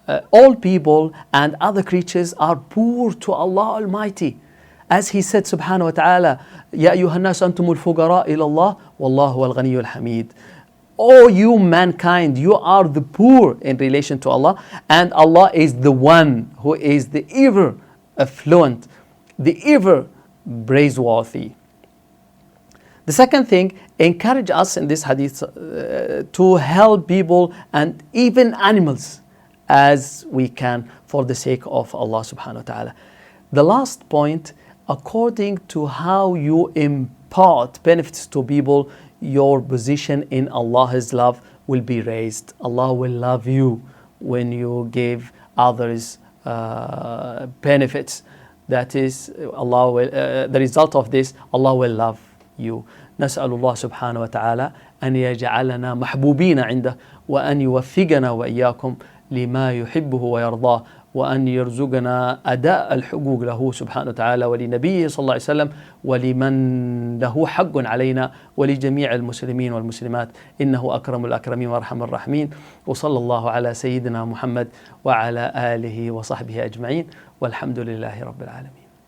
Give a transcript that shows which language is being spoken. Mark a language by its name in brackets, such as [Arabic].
[English] all people and other creatures are poor to Allah Almighty. As He said [Arabic] subhanahu wa ta'ala, يَا أَيُّهَا النَّاسُ أَنْتُمُ الْفُقَرَاءُ إِلَى اللَّهِ وَاللَّهُ هُوَ الْغَنِيُّ الْحَمِيدُ. [English] O you mankind, you are the poor in relation to Allah, and Allah is the one who is the ever affluent, the ever praiseworthy. The second thing, encourage us in this hadith to help people and even animals as we can for the sake of Allah subhanahu wa ta'ala. The last point, according to how you impart benefits to people, your position in Allah's love will be raised. Allah will love you when you give others benefits. That is, Allah will, the result of this, Allah will love you. [Arabic] نسأل الله سبحانه وتعالى أن يجعلنا محبوبين عنده وأن يوفقنا وإياكم لما يحبه ويرضاه وأن يرزقنا أداء الحقوق له سبحانه وتعالى ولنبيه صلى الله عليه وسلم ولمن له حق علينا ولجميع المسلمين والمسلمات إنه أكرم الأكرمين وأرحم الراحمين وصلى الله على سيدنا محمد وعلى آله وصحبه أجمعين والحمد لله رب العالمين.